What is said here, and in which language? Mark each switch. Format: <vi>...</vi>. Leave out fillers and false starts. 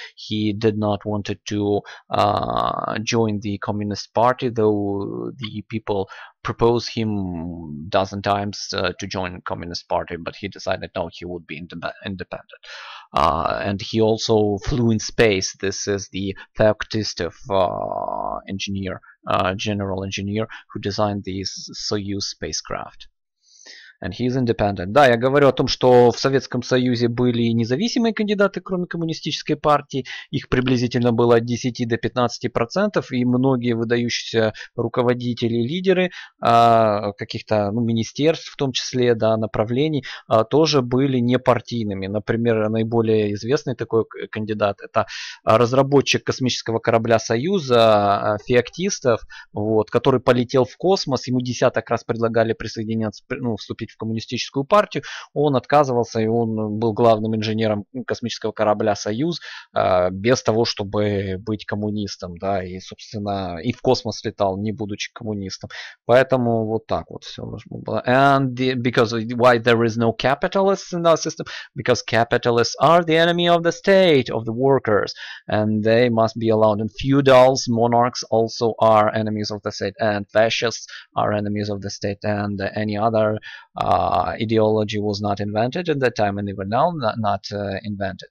<en>He did not wanted to join the Communist Party, though the people proposed him dozen times to join Communist Party, but he decided no, he would be independent. And he also flew in space. This is the Kapitalistov engineer, general engineer, who designed the Soyuz spacecraft. And he's independent.</en> <ru>Да, я говорю о том, что в Советском Союзе были независимые кандидаты, кроме коммунистической партии. Их приблизительно было от 10 до 15%, и многие выдающиеся руководители, лидеры каких-то министерств, в том числе, да, направлений, тоже были непартийными. Например, наиболее известный такой кандидат — это разработчик космического корабля «Союза» Феоктистов, вот, который полетел в космос. Ему десяток раз предлагали присоединяться, вступить в коммунистическую партию, он отказывался, и он был главным инженером космического корабля «Союз» без того, чтобы быть коммунистом, да, и, собственно, и в космос летал, не будучи коммунистом. Поэтому вот так вот все должно было.</ru> <en>And because why there is no capitalists in our system? Because capitalists are the enemy of the state, of the workers, and they must be allowed. And feudals, monarchs also are enemies of the state, and fascists are enemies of the state, and any other ideology was not invented at that time, and even now not invented.</en>